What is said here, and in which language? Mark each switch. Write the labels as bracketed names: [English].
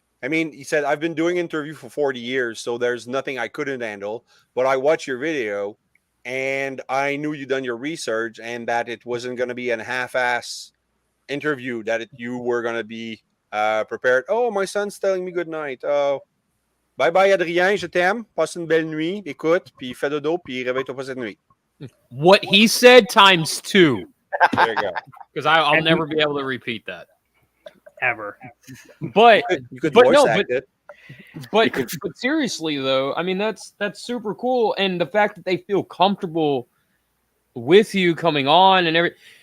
[English] I mean, he said, I've been doing interview for 40 years, so there's nothing I couldn't handle. But I watched your video and I knew you'd done your research and that it wasn't going to be a half-ass interview, that you were going to be prepared. Oh, my son's telling me good night. [French] Oh, bye-bye, Adrien, je t'aime. Passe une belle nuit. Écoute, puis fais dodo, puis réveille-toi pas cette nuit. [English] What he said times 2, There you go. because I'll never be able to repeat that. Ever. But You could But voice no, act it. but seriously though, I mean that's super cool, and the fact that they feel comfortable with you coming on and everything.